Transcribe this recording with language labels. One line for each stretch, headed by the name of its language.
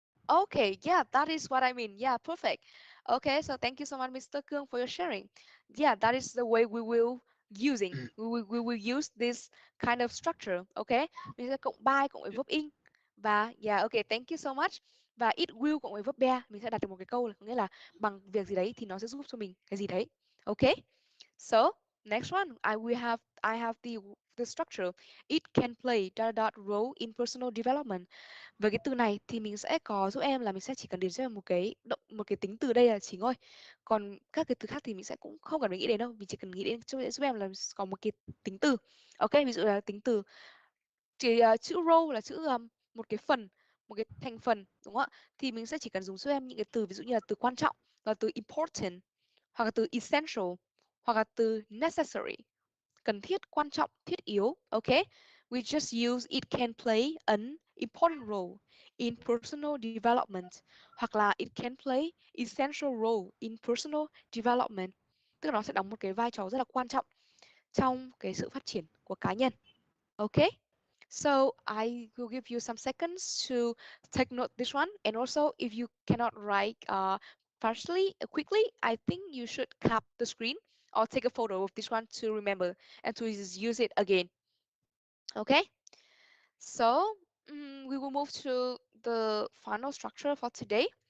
English: Okay, yeah, that is what I mean. Yeah, perfect. Okay, so thank you so much, Mr. Kung, for your sharing. Yeah, that is the way we will we will use this kind of structure.
Vietnamese: Okay, mình sẽ cộng by cộng với verb in và
English: yeah, okay, thank you so much.
Vietnamese: Và
English: it will
Vietnamese: cộng với verb bear, mình sẽ đặt được một cái câu là có nghĩa là bằng việc gì đấy thì nó sẽ giúp cho mình cái gì đấy.
English: Okay, so next one, I have the structure. It can play role in personal development.
Vietnamese: Với cái từ này thì mình sẽ có giúp em là mình sẽ chỉ cần điền cho em một cái tính từ đây là chính thôi. Còn các cái từ khác thì mình sẽ cũng không cần phải nghĩ đến đâu, mình chỉ cần nghĩ đến giúp em là có một cái tính từ. Ok, ví dụ là tính từ chữ role là chữ một cái phần, một cái thành phần đúng không ạ? Thì mình sẽ chỉ cần dùng giúp em những cái từ ví dụ như là từ quan trọng, là từ important, hoặc là từ essential, hoặc là từ necessary, cần thiết, quan trọng, thiết yếu. Ok,
English: we just use it can play an important role in personal development,
Vietnamese: hoặc là
English: it can play essential role in personal development,
Vietnamese: tức là nó sẽ đóng một cái vai trò rất là quan trọng trong cái sự phát triển của cá nhân.
English: Okay? So I will give you some seconds to take note this one, and also if you cannot write partially quickly, I think you should cap the screen or take a photo of this one to remember and to use it again. Okay, so we will move to the final structure for today.